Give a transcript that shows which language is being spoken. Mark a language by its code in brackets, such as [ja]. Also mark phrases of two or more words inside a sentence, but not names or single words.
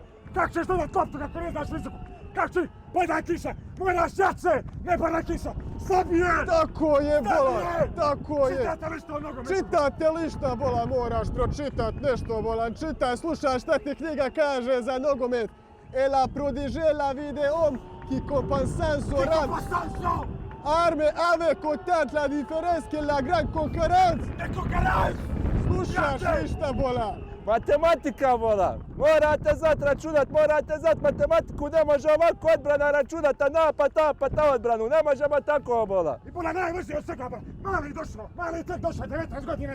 [bs] Kako ćeš dodat loptu kako ne znaš fiziku? Kako ćeš? Bodaj kiša, moraš jače, ne bodaj kiša, slabije! Tako je, bolan, tako je. Čitate li što o nogometu? Čitate li šta, bolan, moraš pročitat nešto, bolan, čitaj, slušaj šta ti knjiga kaže za nogomet. E la prodigela vide om qui compensanso ran. [fr] Arme avec autant la différence que la grande concurrence. [bs] Neko garaj! Slušaš ništa, bolan. Matematika, bolan. Morate znat računat, morate znat matematiku, ne može ovako odbrana računat, a napad odbranu, ne možemo tako, bolan. I bolan najvrši od svega, bolan. Mali tek došao, 19 godina.